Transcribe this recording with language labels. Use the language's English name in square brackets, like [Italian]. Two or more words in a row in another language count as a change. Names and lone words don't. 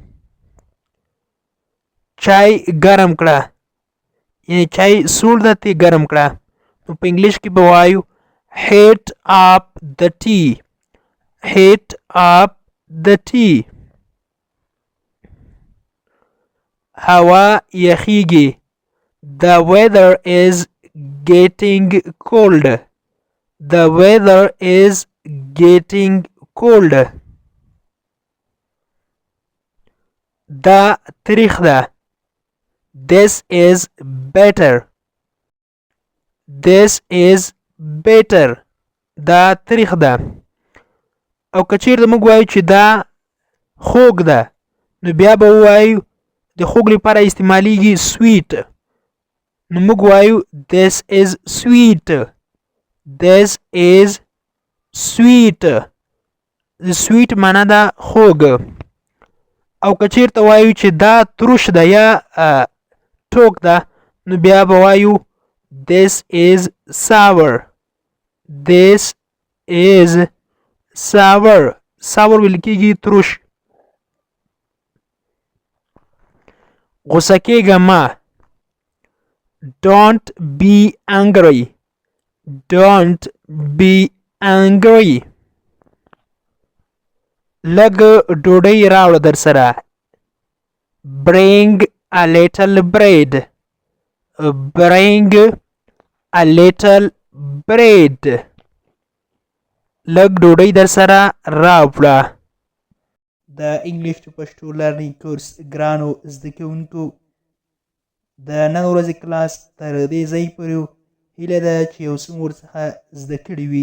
[Pashto] چای ګرم کړه. یعنی چای سوړ ده تی ګرم کړه. نو په انګلیش کې به وایو [English] heat up the tea. Heat up the tea. [Pashto] هوا یخیږي. [English] The weather is getting cold. The weather is getting cold. [Pashto] دا تریخ ده. [English] This is better. This is better. [Pashto] دا تریخ ده. او که چیرته موږ وایو چې دا خوږ ده نو بیا به ووایو د خوږ لپاره استعمالیږي sweet. نو موږ وایو [English] this is sweet. This is sweet. [Pashto] د sweet معنا ده خوږ. او که چیرته وایو چې دا تروش ده یا ټوک ده نو بیا به وایو [English] this is sour. This is sour. [Pashto] sour ویل کېږي تروش. غوسه کېږه مه. [English] Don't be angry. Don't be angry. [Pashto] لږ ډوډۍ راوړه در سره. [English] Bring a little bread. Bring a little bread. [Pashto] لږ ډوډۍ در سره راوړه. د [English] English to Pashto learning course [Pashto] ګرانو زده کوونکو د نن ورځې کلاس تر دې ځای پورې هیله ده چې یو څه مو ورڅخه زده کړي وي.